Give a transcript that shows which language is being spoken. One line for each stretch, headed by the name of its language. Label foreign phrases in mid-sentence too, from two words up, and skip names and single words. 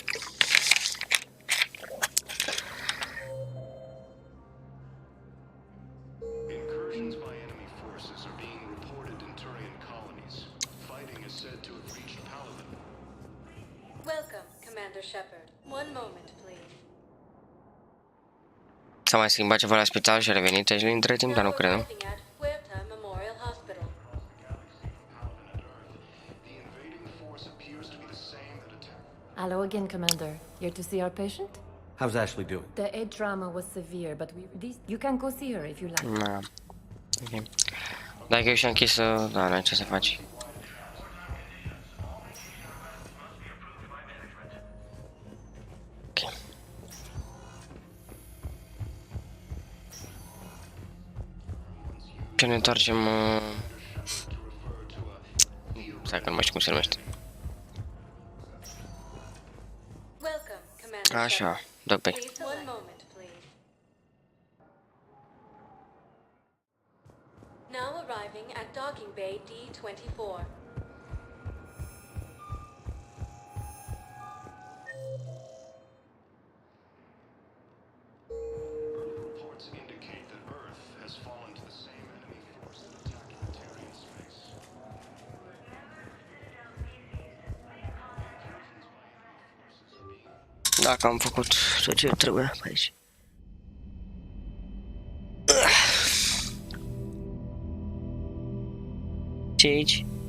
English: Incursions by enemy forces are being reported in Turian colonies. Fighting is said to have reached Paladin. Welcome, Commander Shepard. One moment, please.
Romanian: S-a mai schimbat ceva la spital și a revenit aici între timp, dar nu cred, nu?
English: Hello again, Commander. Here to see our patient? How's Ashley doing? The head trauma was severe, but you can go see her if you like.
Romanian: Da. Ok. Dacă eu și-am închis, da, n-ai ce să faci. Ok. Ce ne întoarcem... Stai că nu mai știu cum se numește. Așa, dog-bay.
English: One moment, please. Now arriving at docking bay D-24. Reports indicate that Earth has fallen to the same enemy force that attacked the Turian space.
Romanian: Dacă am făcut tot ce trebuie pe aici. Ce aici?